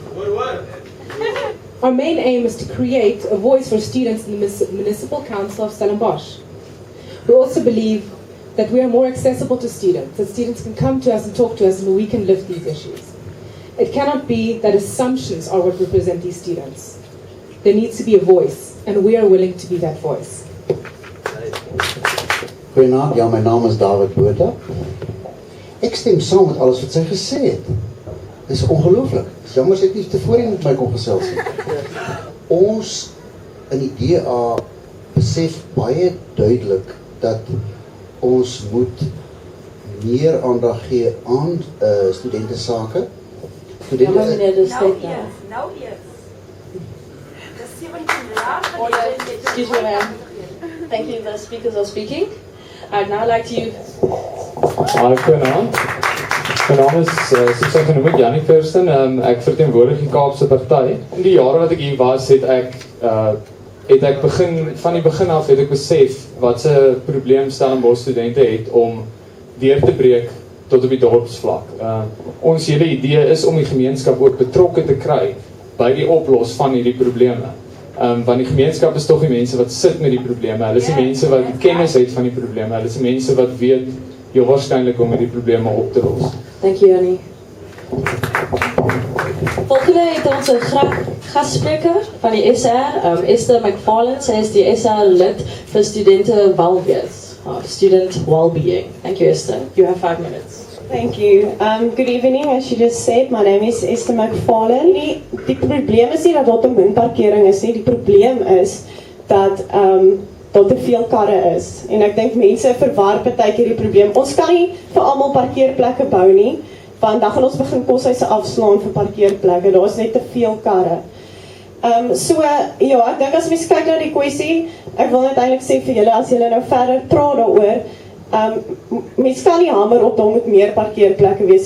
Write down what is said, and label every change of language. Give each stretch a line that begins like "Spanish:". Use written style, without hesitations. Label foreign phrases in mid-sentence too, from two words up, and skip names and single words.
English: Our main aim is to create a voice for students in the Municipal Council of Stellenbosch. We also believe that we are more accessible to students, that students can come to us and talk to us, and we can lift these issues. It cannot be that assumptions are what represent these students. There needs to be a voice, and we are willing to be that voice.
Afrikaans: Goeienaand, ja, my naam is David Botha. Ek stem saam met alles wat sy gesê het. Dit is ongelooflik. Dit is jammer sy het nie tevore met my kon gesels nie. Ons in die DA besef baie duidelik dat ons moet meer aandag gee aan studentesake. Nou eers. Dis 17 jaar.
English: Excuse me, ma'am. Thank you, the speakers are speaking. I'd now like to... Hi,
Afrikaans: goeienaand. My naam is, soos ek genoem het, Jannie Kirsten. Ek verteenwoordig die Kaapse Partye. In die jare wat ek hier was, het ek van die begin af het ek besef wat se probleem Stellenbosch studente het om deur te breek tot op die dorpsvlak. Ons hele idee is om die gemeenskap ook betrokke te kry by die oplos van hierdie probleme. Want die gemeenskap is toch die mense wat sit met die probleme. Hulle is die mense wat kennis het van die probleme. Hulle is die mense wat weet heel waarskynlik om die probleme op te los.
English: Thank you, Annie.
Afrikaans: Volgende het ons een gastspreker van die SR, Esther McFarlane. Sy is die SR lid vir
English: student well-being. Thank you, Esther. You have 5 minutes. Thank you. Good evening. As you just said, my name is Esther McFarlane.
Afrikaans: Die probleem is nie dat daar te min parkering is nie. Die probleem is dat daar te veel karre is. En ek dink mense verwar partykeer die probleem. Ons kan nie vir almal parkeerplekke bou nie, want dan gaan ons begin koshuise afslaan vir parkeerplekke. Daar is net te veel karre. Ja, ek dink as mens kyk na die kwessie, ek wil net eintlik sê vir julle, as julle nou verder praat daaroor, mens kan nie hamer op daar moet meer parkeerplekke wees.